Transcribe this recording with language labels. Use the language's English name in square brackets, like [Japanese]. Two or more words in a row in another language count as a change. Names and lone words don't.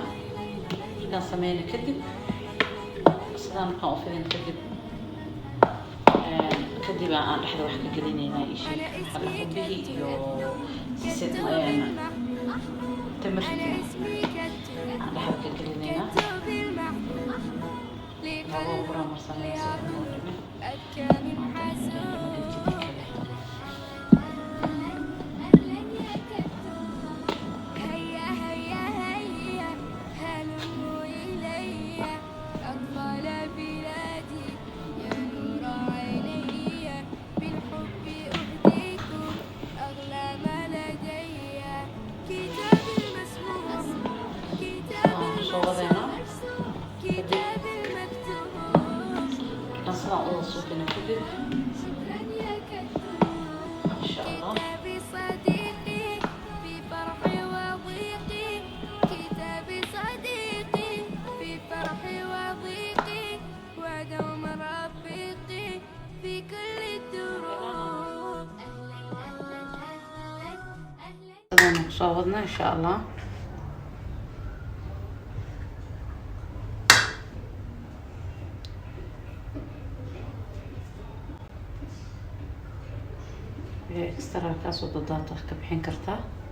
[Somali] markaan sameyna kadib sidaan markaan u fidin kadib aan dhexda wax ka gelinaynaa isha xagga qumbihii iyo timirtii aan dhexda ka gelinaynaa. labo buraa marsanaysa oo dhimin [Arabic] هيا هيا هيا هلموا إلي أطفال بلادي يا نور عيني بالحب أهديكم أغلى ما لدي كتاب المسموع كتاب المرسوم كتاب المكتوب [Somali] markaan sidaan uga suubina kadib [Arabic] شكرا يا كتوب إن شاء الله. كتابي صديقي في فرحي وضيقي كتابي صديقي في فرحي وضيقي ودوم رفيقي في كل الدروب [Somali] sidaan kusoo wadnaa [Arabic] إن شاء الله. [Somali] extra kaasoo dadaata ka bixin kartaa.